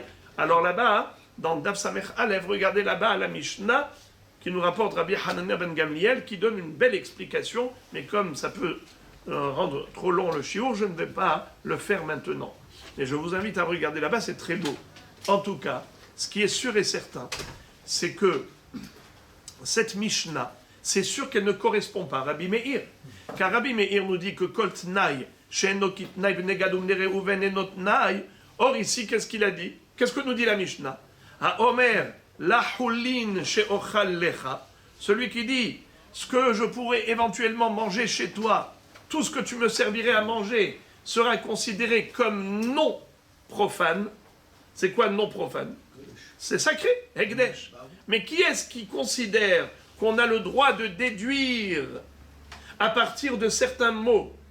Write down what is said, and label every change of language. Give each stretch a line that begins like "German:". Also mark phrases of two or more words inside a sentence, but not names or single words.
French: Alors là-bas, dans
Hebrew: דף סמך אלף,
French: regardez là-bas à la Mishnah, qui nous rapporte Rabbi Hanania ben Gamliel, qui donne une belle explication, mais comme ça peut rendre trop long le shiur, je ne vais pas le faire maintenant. Et je vous invite à regarder là-bas, c'est très beau. En tout cas, ce qui est sûr et certain, c'est que cette Mishnah, c'est sûr qu'elle ne correspond pas à Rabbi Meir. Car Rabbi Meir nous dit que
Hebrew: כל תנאי שאינו כתנאי בני גד ובני ראובן אינו תנאי.
French: Or ici, qu'est-ce qu'il a dit? Qu'est-ce que nous dit la Mishnah?
Hebrew: האומר לא חולין שאוכל לך.
French: Celui qui dit, ce que je pourrais éventuellement manger chez toi, tout ce que tu me servirais à manger, sera considéré comme non profane. C'est quoi non profane? C'est sacré, Hekdesh. Mais qui est-ce qui considère qu'on a le droit de déduire à partir de certains mots?